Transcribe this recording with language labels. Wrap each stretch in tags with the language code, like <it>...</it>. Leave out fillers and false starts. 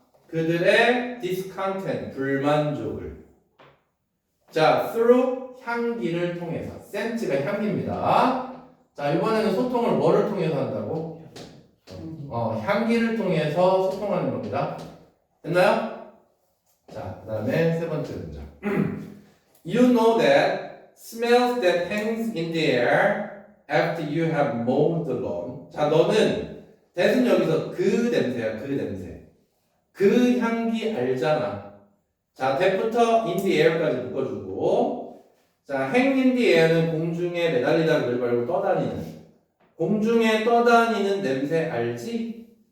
<ko>그들의 discontent, 불만족을. 자, through 향기를 통해서. scent가 향기입니다. 자, 이번에는 소통을 뭐를 통해서 한다고? 향기를 통해서 소통하는 겁니다. 됐나요? 자, 그 다음에 세 번째 문장.</ko> <en>You know that smells that hangs in the air after you have mowed the lawn.</en> <ko>자, 너는 that은 여기서 그 냄새야, 그 냄새. 그 향기 알잖아. 자, that부터 in the air까지 묶어주고, 자,</ko> <en>hang in the air</en> <ko>는 공중에 매달리다 그러지 말고 떠다니는. 공중에 떠다니는 냄새 알지?</ko>